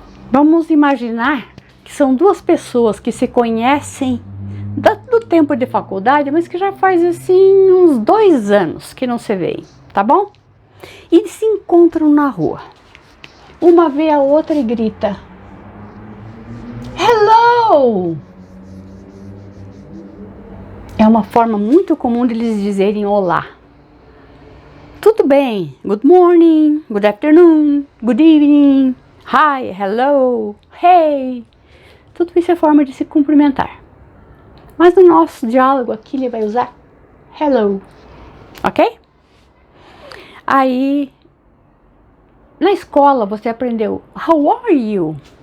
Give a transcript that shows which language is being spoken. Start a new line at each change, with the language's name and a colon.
Portuguese: Vamos imaginar que são duas pessoas que se conhecem do tempo de faculdade, mas que já faz assim uns 2 anos que não se veem, tá bom? E se encontram na rua. Uma vê a outra e grita: Hello! É uma forma muito comum de eles dizerem olá. Tudo bem?
English: Good morning, good afternoon, good evening, hi, hello, hey.
Portuguese: Tudo isso é forma de se cumprimentar. Mas no nosso diálogo aqui ele vai usar hello, ok? Aí, na escola você aprendeu
English: how are you?